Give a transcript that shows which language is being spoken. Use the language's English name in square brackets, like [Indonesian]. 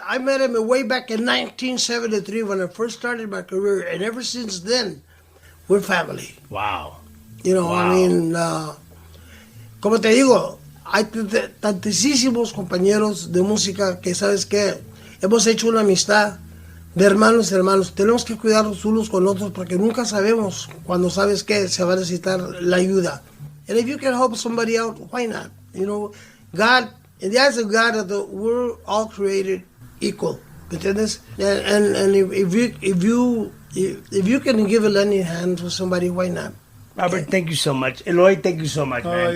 [English] I met him way back in 1973 when I first started my career, and ever since then, we're family. Wow. You know, wow. I mean, [Spanish] como te digo. Hay tantísimos compañeros de música que, ¿sabes qué? Hemos hecho una amistad de hermanos. Tenemos que cuidarnos unos con otros porque nunca sabemos cuando, ¿sabes qué? Se va a necesitar la ayuda. [English] And if you can help somebody out, why not? You know, God, in the eyes of God, we're all created equal. [Spanish] ¿Me entiendes? [English] And if you can give a lending hand to somebody, why not? Robert, thank you so much. Eloy, thank you so much, man.